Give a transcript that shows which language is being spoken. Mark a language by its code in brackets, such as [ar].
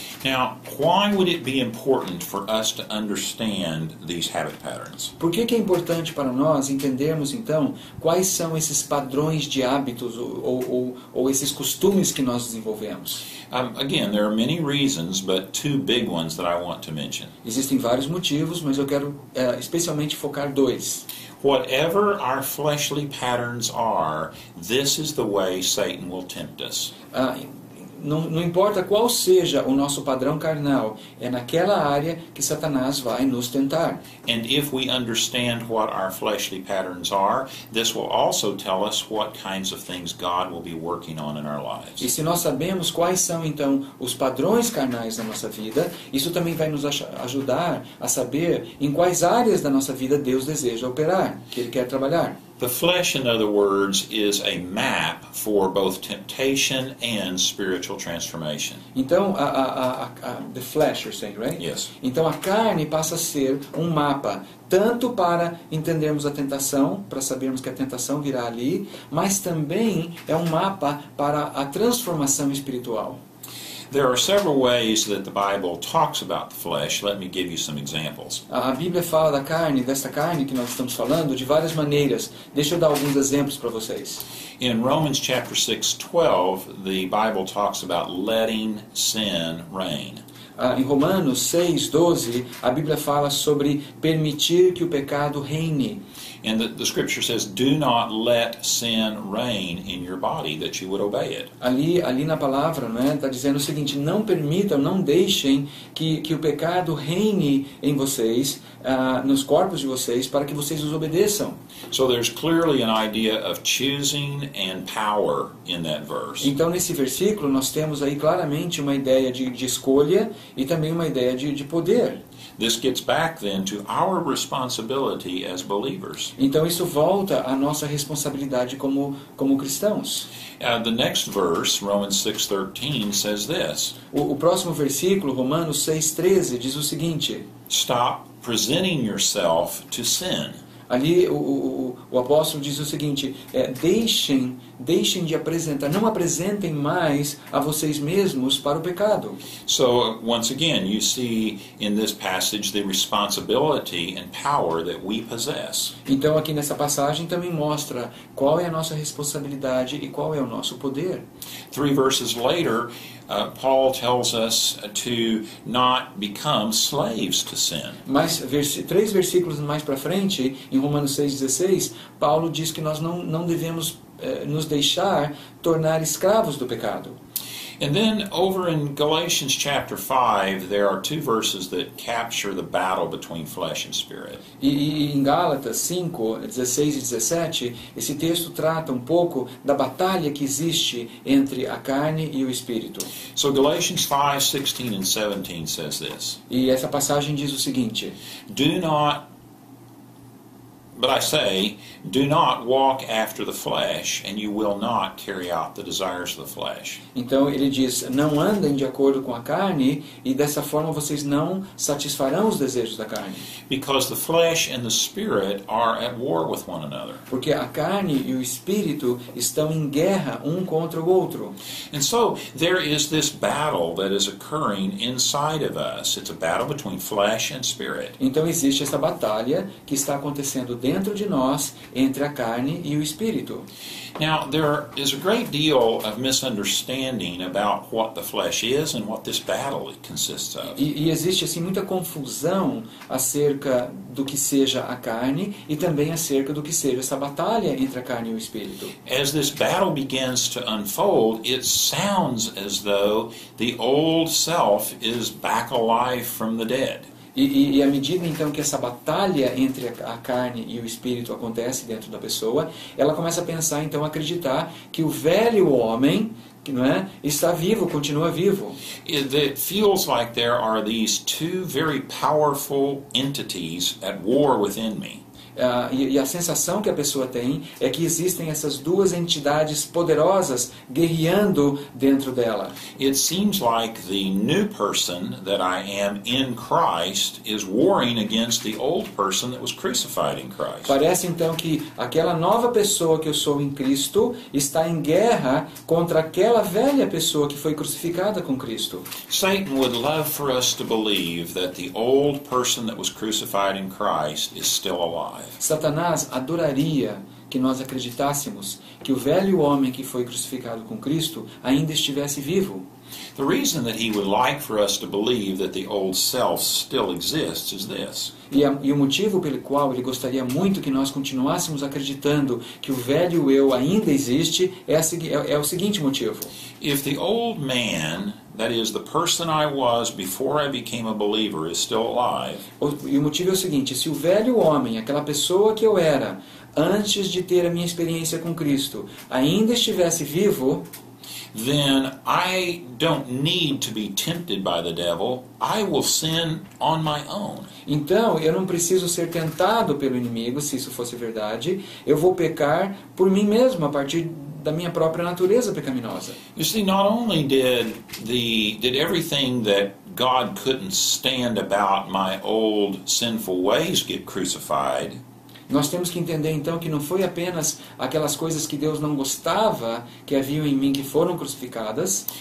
[en] Now, why would it be important for us to understand these habit patterns? [pt] Por que é importante para nós entendermos, então, quais são esses padrões de hábitos ou esses costumes que nós desenvolvemos? [en] Again, there are many reasons, but two big ones that I want to mention. [pt] Existem vários motivos, mas eu quero especialmente focar dois. [en] Whatever our fleshly patterns are, this is the way Satan will tempt us. [pt] Não importa qual seja o nosso padrão carnal, é naquela área que Satanás vai nos tentar. [en] And if we understand what our fleshly patterns are, this will also tell us what kinds of things God will be working on in our lives. [pt] E se nós sabemos quais são, então, os padrões carnais da nossa vida, isso também vai nos ajudar a saber em quais áreas da nossa vida Deus deseja operar, que Ele quer trabalhar. [en] The flesh, in other words, is a map for both temptation and spiritual transformation. Então, the flesh, you're saying, right? Yes. [pt] Então, a carne passa a ser um mapa, tanto para entendermos a tentação, para sabermos que a tentação virá ali, mas também é um mapa para a transformação espiritual. [en] There are several ways that the Bible talks about the flesh. Let me give you some examples. [pt] A Bíblia fala da carne, desta carne que nós estamos falando, de várias maneiras. Deixa eu dar alguns exemplos para vocês. [en] In Romans chapter 6:12, the Bible talks about letting sin reign. [pt] Em Romanos 6:12, a Bíblia fala sobre permitir que o pecado reine. [en] And the scripture says, do not let sin reign in your body, that you would obey it. [pt] Ali na palavra, não é? Está dizendo o seguinte: não permitam, não deixem que o pecado reine em vocês, nos corpos de vocês, para que vocês os obedeçam. [en] So there's clearly an idea of choosing and power in that verse. [pt] Então, nesse versículo, nós temos aí claramente uma ideia de escolha e também uma ideia de poder. [en] This gets back then to our responsibility as believers. [pt] Então isso volta à nossa responsabilidade como cristãos. [en] The next verse, Romans 6:13, says this. [pt] O próximo versículo, Romanos 6:13, diz o seguinte: [en] Stop presenting yourself to sin. [pt] Ali o apóstolo diz o seguinte: deixem de apresentar, não apresentem mais a vocês mesmos para o pecado. [en] So once again, you see in this passage the responsibility and power that we possess. [pt] Então aqui nessa passagem também mostra qual é a nossa responsabilidade e qual é o nosso poder. [en] 3 verses later, Paul tells us to not become slaves to sin. [pt] Mas 3 versículos mais para frente, em Romanos 6:16, Paulo diz que nós não devemos nos deixar tornar escravos do pecado. [en] And then over in Galatians chapter 5, there are 2 verses that capture the battle between flesh and spirit. [pt] E em Gálatas 5:16 e 17, esse texto trata um pouco da batalha que existe entre a carne e o espírito. [en] So Galatians 5:16 and 17 says this. [pt] E essa passagem diz o seguinte: [en] Do not But I say, do not walk after the flesh, and you will not carry out the desires of the flesh. [pt] Então ele diz, não andem de acordo com a carne, e dessa forma vocês não satisfarão os desejos da carne. [en] Because the flesh and the spirit are at war with one another. [pt] Porque a carne e o espírito estão em guerra um contra o outro. [en] And so there is this battle that is occurring inside of us. It's a battle between flesh and spirit. [pt] Então existe essa batalha que está acontecendo dentro de nós, entre a carne e o espírito. [en] Now, there is a great deal of misunderstanding about what the flesh is and what this battle consists of. [pt] E existe assim muita confusão acerca do que seja a carne e também acerca do que seja essa batalha entre a carne e o espírito. [en] As this battle begins to unfold, it sounds as though the old self is back alive from the dead. [pt] E à medida então que essa batalha entre a carne e o espírito acontece dentro da pessoa, ela começa a pensar, então, a acreditar que o velho homem, não é, está vivo, continua vivo. [en] It feels like there are these two very powerful entities at war within me. [pt] E a sensação que a pessoa tem é que existem essas duas entidades poderosas guerreando dentro dela. [en] It seems like the new person that I am in Christ is warring against the old person that was crucified in Christ. [pt] Parece então que aquela nova pessoa que eu sou em Cristo está em guerra contra aquela velha pessoa que foi crucificada com Cristo. [en] Satan would love for us to believe that the old person that was crucified in Christ is still alive. [pt] Satanás adoraria que nós acreditássemos que o velho homem que foi crucificado com Cristo ainda estivesse vivo. [en] The reason that he would like for us to believe that the old self still exists is this. [pt] E o motivo pelo qual ele gostaria muito que nós continuássemos acreditando que o velho eu ainda existe é o seguinte motivo. [en] If the old man, that is the person I was before I became a believer, is still alive, [pt] E o motivo é o seguinte, se o velho homem, aquela pessoa que eu era antes de ter a minha experiência com Cristo, ainda estivesse vivo, [en] then I don't need to be tempted by the devil. I will sin on my own. [pt] então eu não preciso ser tentado pelo inimigo, se isso fosse verdade, eu vou pecar por mim mesmo, a partir da minha própria natureza pecaminosa. [en] You see, not only did everything that God couldn't stand about my old sinful ways get crucified, [pt] Nós temos que entender então que não foi apenas aquelas coisas que Deus não gostava que haviam em mim que foram crucificadas,